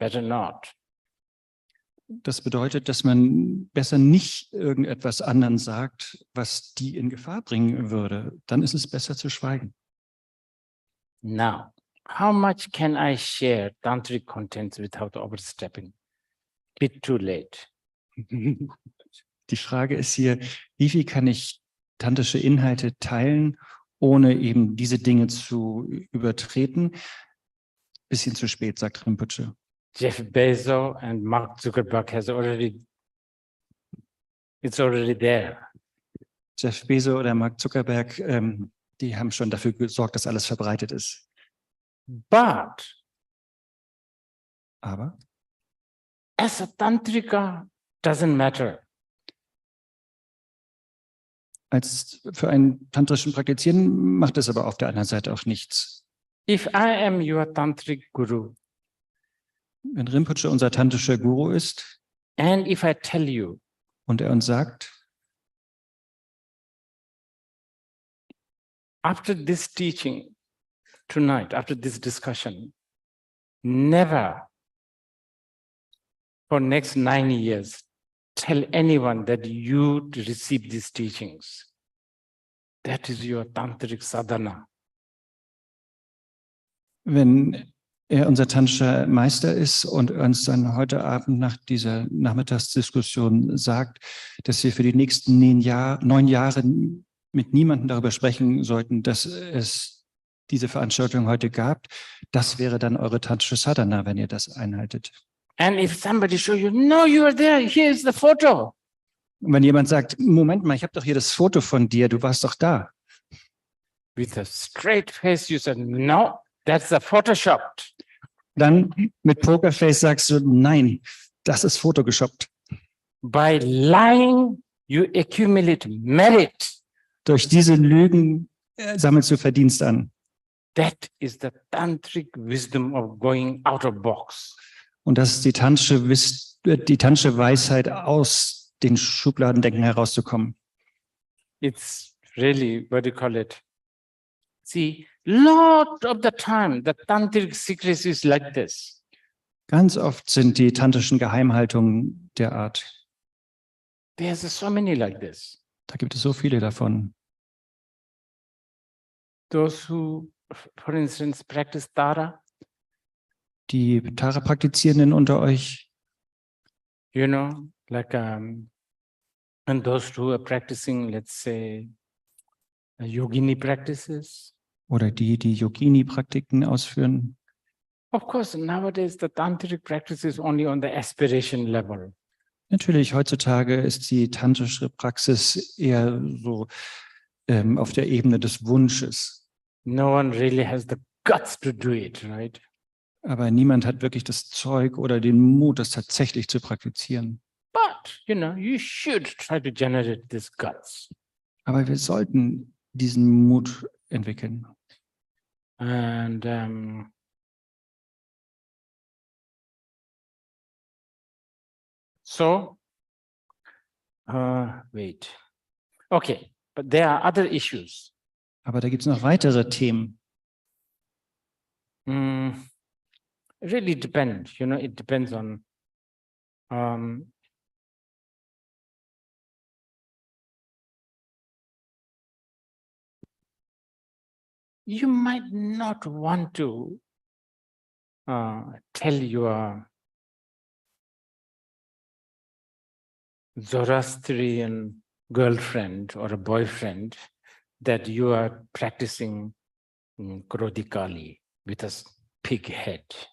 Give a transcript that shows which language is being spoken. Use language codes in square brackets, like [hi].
[en] Better not. [de] Das bedeutet, dass man besser nicht irgendetwas anderen sagt, was die in Gefahr bringen würde. Dann ist es besser zu schweigen. [en] Now, how much can I share tantric contents without overstepping? Bit too late. [de] Die Frage ist hier, wie viel kann ich tantrische Inhalte teilen, ohne eben diese Dinge zu übertreten? Bisschen zu spät, sagt Rinpoche. [en] Jeff Bezos and Mark Zuckerberg it's already there. [de] Jeff Bezos oder Mark Zuckerberg, die haben schon dafür gesorgt, dass alles verbreitet ist. [en] But [de] Aber [en] as a tantrika, doesn't matter. [de] als für einen tantrischen Praktizieren macht es aber auf der anderen Seite auch nichts. [en] If I am your tantric guru, [de] Wenn Rinpoche unser tantrischer Guru ist [en] and if I tell you, [de] und er uns sagt, [en] after this teaching tonight, after this discussion, never for next 9 years tell anyone that you receive these teachings. That is your tantric sadhana. [de] wenn er unser tantrischer Meister ist und uns dann heute Abend nach dieser Nachmittagsdiskussion sagt, dass wir für die nächsten 9 Jahre mit niemandem darüber sprechen sollten, dass es diese Veranstaltung heute gab, das wäre dann eure tantrische Sadhana, wenn ihr das einhaltet. [en] And if somebody show you, no, you are there, here's the photo. [de] Und wenn jemand sagt, Moment mal, ich habe doch hier das Foto von dir, du warst doch da. [en] with a straight face, you said, no, that's a Photoshopped. [de] Dann mit Pokerface sagst du, nein, das ist Photoshoppt. [en] By lying, you accumulate merit. [de] Durch diese Lügen sammelst du Verdienst an. [en] That is the tantric wisdom of going out of box. [de] Und das ist die tantische Weisheit, aus den Schubladendenken herauszukommen. [en] It's really, what do you call it? See, lot of the time, the tantric secrets is like this. [de] Ganz oft sind die tantischen Geheimhaltungen der Art. [en] There's so many like this. [de] Da gibt es so viele davon. [en] Those who, for instance, practice Tara, [de] Die Tara-Praktizierenden unter euch, [en] you know, like, and those who are practicing, let's say, yogini practices. [de] oder die Yogini-Praktiken ausführen. [en] Of course, nowadays the tantric practice is only on the aspiration level. [de] Natürlich, heutzutage ist die tantrische Praxis eher so auf der Ebene des Wunsches. [en] No one really has the guts to do it, right? [de] Aber niemand hat wirklich das Zeug oder den Mut, das tatsächlich zu praktizieren. [en] But, you know, you should try to generate this guts. [de] Aber wir sollten diesen Mut entwickeln. [en] And so, wait. Okay, but there are other issues. [de] Aber da gibt es noch weitere Themen. [en] Really depends, you know, it depends on you might not want to tell your Zoroastrian girlfriend or a boyfriend that you are practicing Krodikali with a pig head.